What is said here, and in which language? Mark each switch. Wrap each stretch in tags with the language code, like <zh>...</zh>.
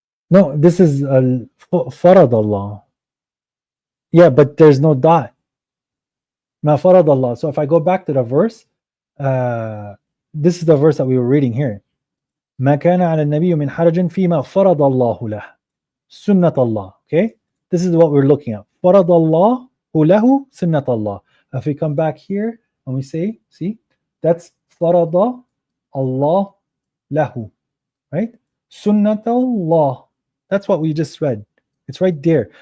<en>No, this is Farad Allah. Yeah, but there's no dot. Ma farad Allah. So if I go back to the verse, this is the verse that we were reading here.</en> <ar>ما كان على النبي من حرج فيما فرض الله له سنة الله.</ar> <en>Okay, this is what we're looking at.</en> <ar>فرض الله له سنة الله.</ar> <en>If we come back here and we say, see, that's</en> <ar>فرض الله له,</ar> <en>right?</en> <ar>سنة الله.</ar> <en>That's what we just read. It's right there.</en>